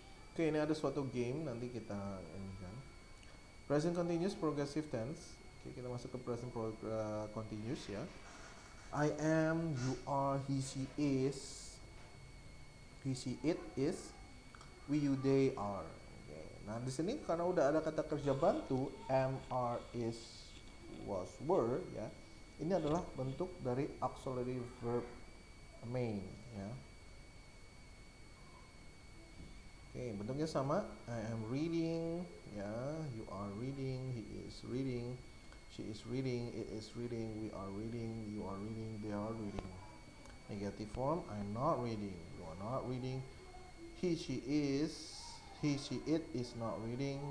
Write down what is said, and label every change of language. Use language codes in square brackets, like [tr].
[id] Oke, ini ada suatu game nanti kita ini kan. [en] Present continuous progressive tense. [id] Oke, kita masuk ke present continuous ya. [en] I am, you are, he, she is. He, she, it is. We, you, they, are. Okay. [id] Nah di sini karena udah ada kata kerja bantu am, are, is, was, were ya. Ini adalah bentuk dari auxiliary verb main ya. Oke, bentuknya sama. [en] I am reading ya, you are reading, he is reading, she is reading, it is reading, we are reading, you are reading, they are reading. Negative form, I'm not reading, you are not reading. He, she, it is not reading.